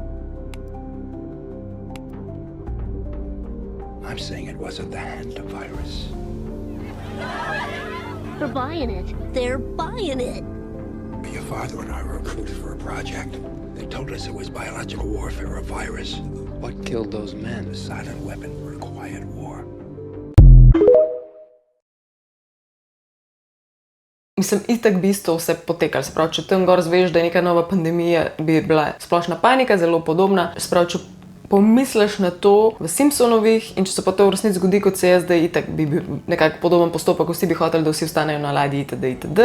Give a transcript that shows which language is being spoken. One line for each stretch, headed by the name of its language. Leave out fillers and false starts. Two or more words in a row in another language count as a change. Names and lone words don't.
English: I'm saying it wasn't the hantavirus. They're buying it. They're buying it. Your father and I were recruited for a project. They told us it was biological warfare, a virus. What killed those men? A silent weapon for a quiet war.
Slovenian: Mislim, itak bi isto vse potekalo. Se pravi, če tam gor zveš, da je neka nova pandemija, bi bila splošna panika, zelo podobna. Se pravi, če pomisliš na to v Simpsonovih in če se pa to v resnici zgodi, kot se je zdaj, itak bi bil nekako podoben postopek, vsi bi hoteli, da vsi ostanejo na ladji, itd.